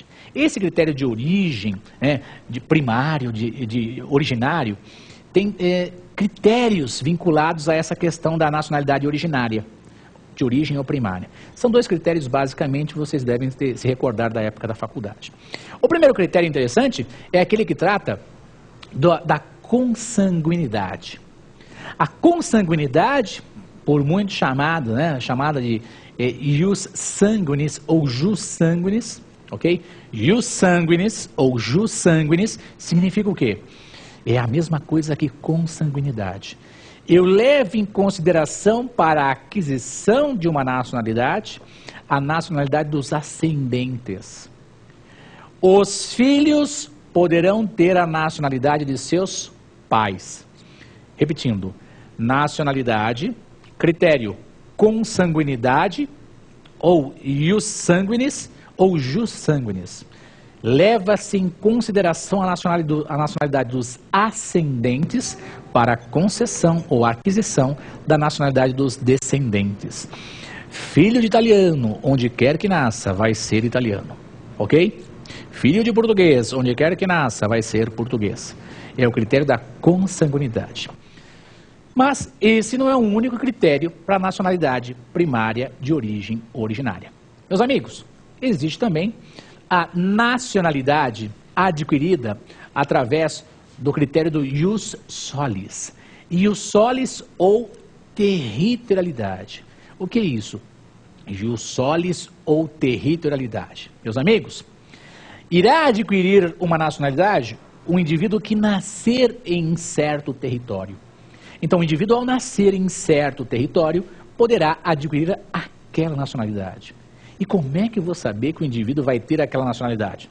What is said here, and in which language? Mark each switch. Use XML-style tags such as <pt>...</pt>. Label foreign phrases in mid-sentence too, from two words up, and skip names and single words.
<pt>Esse critério de origem, de primário, de originário, tem critérios vinculados a essa questão da nacionalidade originária, de origem ou primária. São dois critérios, basicamente, que vocês devem se recordar da época da faculdade. O primeiro critério interessante é aquele que trata da consanguinidade. A consanguinidade, por muito chamada de</pt> <la>ius sanguinis</la> <pt>ou</pt> <la>jus sanguinis,</la> <pt>ok?</pt> <la>Ius sanguinis</la> <pt>ou</pt> <la>jus sanguinis</la> <pt>significa o quê? É a mesma coisa que consanguinidade. Eu levo em consideração para a aquisição de uma nacionalidade, a nacionalidade dos ascendentes. Os filhos poderão ter a nacionalidade de seus pais. Repetindo, nacionalidade, critério consanguinidade, ou</pt> <la>ius sanguinis,</la> <pt>ou</pt> <la>jus sanguinis.</la> <pt>Leva-se em consideração a nacionalidade dos ascendentes para a concessão ou aquisição da nacionalidade dos descendentes. Filho de italiano, onde quer que nasça, vai ser italiano, ok? Filho de português, onde quer que nasça, vai ser português. É o critério da consanguinidade. Mas esse não é o único critério para a nacionalidade primária de origem originária. Meus amigos, existe também a nacionalidade adquirida através do critério do</pt> <la>ius solis. Ius solis</la> <pt>ou territorialidade. O que é isso?</pt> <la>Ius solis</la> <pt>ou territorialidade. Meus amigos, irá adquirir uma nacionalidade um indivíduo que nascer em certo território. Então, o indivíduo, ao nascer em certo território, poderá adquirir aquela nacionalidade. E como é que eu vou saber que o indivíduo vai ter aquela nacionalidade?</pt>